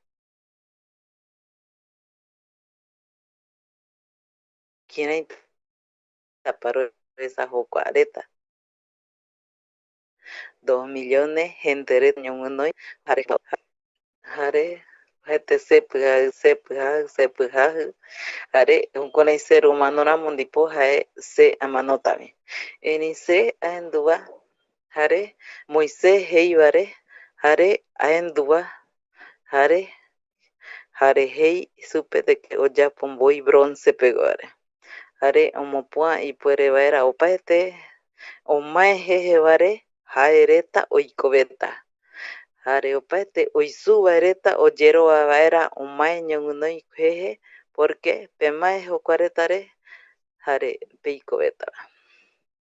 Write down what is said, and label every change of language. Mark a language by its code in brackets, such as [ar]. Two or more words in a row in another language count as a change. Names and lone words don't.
[gui] kiraitapa roesa jokua reta [es] 2 millones gente [gui] reta ñoguinoi jare oajaete sepyjajy jare jukurai [es] ser humano [gui] ramo ndipo jae se amanótavi erei se aenduva jare Moisés jeivare jare aenduva jare jei supe [es] de que [gui] oyapo mboi bronce peguara jare omopua ipuere vaera opaete omae jejevare jae reta oikoveta jare opaete oizuva reta ojerova vaera omae ñoguinoi jeje porque pemae jokua retare jare peikoveta